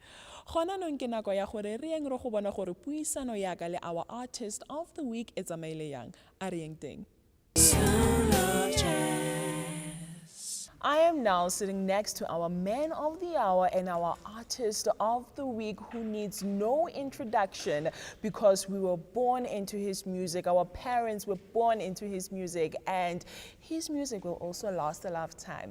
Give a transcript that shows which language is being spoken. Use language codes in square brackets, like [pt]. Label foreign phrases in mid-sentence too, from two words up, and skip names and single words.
[tn] Gona nong ke nako ya gore re yeng re go bona gore puisano ya ka le [en] our artist of the week [tn] e tsamaile yang a re yeng teng. [en] I am now sitting next to our man of the hour and our artist of the week who needs no introduction because we were born into his music. Our parents were born into his music and his music will also last a lifetime.